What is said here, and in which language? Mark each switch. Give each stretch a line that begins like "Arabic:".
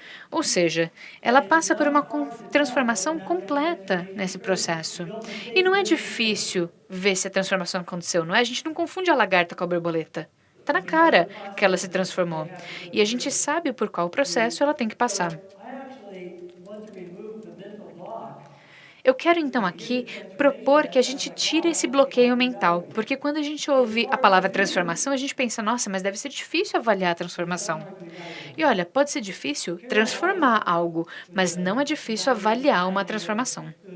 Portuguese: Ou seja, ela passa por uma transformação completa nesse processo. E não é difícil ver se a transformação aconteceu, não é? A gente não confunde a lagarta com a borboleta. Está na cara que ela se transformou. E a gente sabe por qual processo ela tem que passar.
English: I actually want to remove the mental block.
Portuguese: Eu quero então aqui propor que a gente tire esse bloqueio mental, porque quando a gente ouve a palavra transformação, a gente pensa, nossa, mas deve ser difícil avaliar a transformação. E olha, pode ser difícil transformar algo, mas não é difícil avaliar uma transformação.